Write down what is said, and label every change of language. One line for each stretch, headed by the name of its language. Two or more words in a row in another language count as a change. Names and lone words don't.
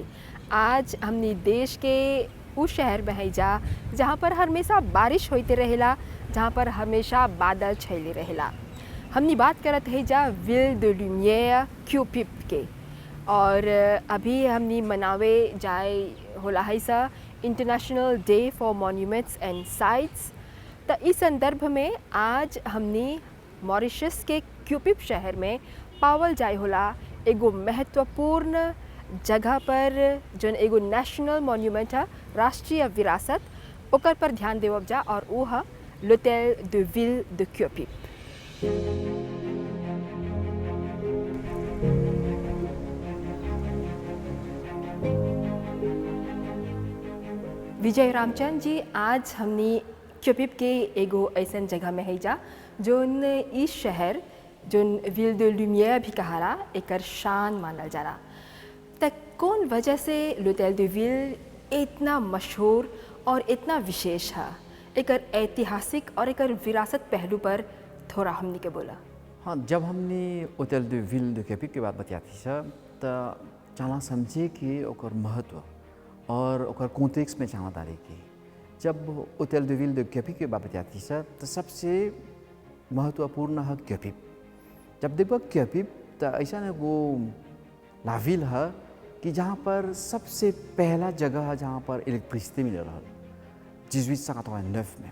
Bhojpuri: आज हमनी देश के उस शहर में है जहाँ पर हमेशा बारिश होते रहेला, जहाँ पर हमेशा बादल छाइले रहेला। हमनी बात करत है विल दे लुमियर क्यूपिप के, और अभी हमनी मनावे जाए होला है
English: International Day for Monuments and Sites.
Bhojpuri: तो इस संदर्भ में आज हमनी मॉरिशस के क्यूपिप शहर में पावल जाए होला एगो महत्वपूर्ण जगह पर, जौन एगो नेशनल मॉन्यूमेंट है, राष्ट्रीय विरासत, ओकर पर ध्यान देवब जा, और वो है l'hôtel de ville de क्यूपिप। विजय रामचंद्र जी, आज हमनी क्यूपिप के एगो ऐसा जगह में है जोन इस शहर, जोन विल दे लुमियर भी कहाला, एकर शान मानल जाला। तक कौन वजह से l'hôtel de ville इतना मशहूर और इतना विशेष है? एकर ऐतिहासिक और एकर विरासत पहलू पर थोड़ा हमनी के बोला। हाँ, जब हमने होटल de ville de क्यूपिप की बात बताती है तो चला समझे कि ओकर महत्व और ओकर कॉन्टेक्स्ट में चला डाले की। जब होटल de ville de क्यूपिप की बात बताती है तो सबसे महत्वपूर्ण है क्यूपिप। जब देखो क्यूपिप तो ऐसा ना वो लाविल है कि जहाँ पर सबसे पहला जगह है जहाँ पर इलेक्ट्रिसिटी मिल रहा है 1889 में।